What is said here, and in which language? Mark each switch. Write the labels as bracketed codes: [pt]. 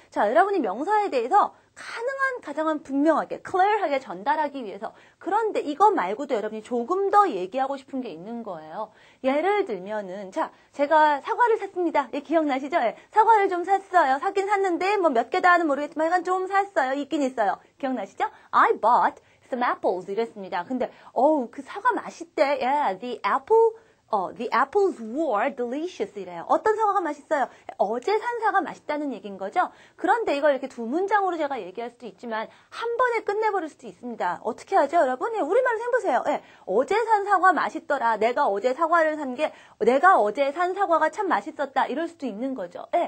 [ko] 자 여러분이 명사에 대해서 가장 분명하게, clear하게 전달하기 위해서 그런데 이거 말고도 여러분이 조금 더 얘기하고 싶은 게 있는 거예요. 예를 들면은 자 제가 사과를 샀습니다. 기억나시죠? 사과를 좀 샀어요. 사긴 샀는데 뭐 몇 개다는 모르겠지만 약간 좀 샀어요. 있긴 있어요. 기억나시죠? [en] I bought some apples [ko] 이랬습니다. 근데 그 사과 맛있대. [en] Yeah, the apples were delicious [ko] 이래요. 어떤 사과가 맛있어요? 어제 산 사과 맛있다는 얘기인 거죠? 그런데 이걸 이렇게 두 문장으로 제가 얘기할 수도 있지만 한 번에 끝내버릴 수도 있습니다. 어떻게 하죠, 여러분? 우리말로 해보세요. 어제 산 사과 맛있더라. 내가 어제 사과를 산 게 내가 어제 산 사과가 참 맛있었다. 이럴 수도 있는 거죠.